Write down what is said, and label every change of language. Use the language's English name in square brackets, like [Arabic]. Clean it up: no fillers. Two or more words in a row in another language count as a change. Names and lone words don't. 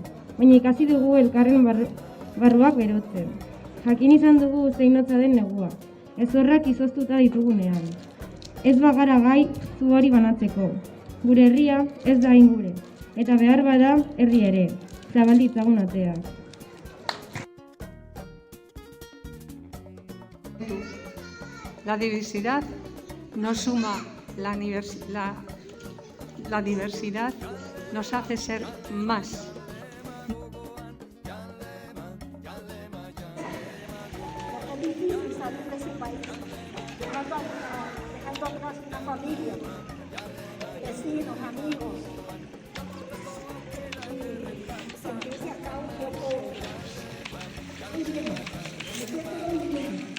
[Basque] Baina ikasi dugu elkarren barruak berotzen. Jakin izan dugu zein hotza den negua, ezorrak izoztuta ditugunean. Ez bagara gai zu hori banatzeko. Gure herria ez da hain gure, eta behar bada herri ere, zabal ditzagun ateak. [Spanish] La diversidad nos suma, la diversidad nos hace ser más. Es difícil salir de ese país, dejando atrás una familia, vecinos, amigos, y sentirse acá un poco muy bien, me siento muy bien.